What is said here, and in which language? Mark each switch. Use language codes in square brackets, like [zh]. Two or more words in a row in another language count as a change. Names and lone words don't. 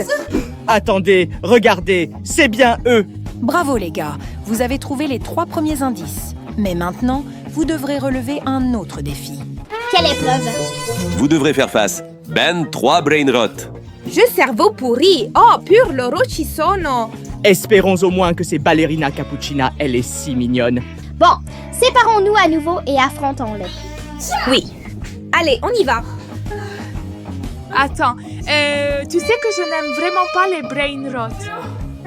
[fr] Attendez, regardez, c'est bien eux. Bravo les gars, vous avez trouvé les 3 premiers indices. Mais maintenant, vous devrez relever un autre défi. Quelle épreuve? Vous devrez faire face. Ben 3 [en] brain rot. [fr] Je cerveau pourri. [it] Oh, pur loro ci sono. [fr] Espérons au moins que c'est Ballerina Cappuccina, elle est si mignonne. Bon, séparons-nous à nouveau et affrontons-le. Oui. Allez, on y va. Attends, tu sais que je n'aime vraiment pas les [en] brain rot.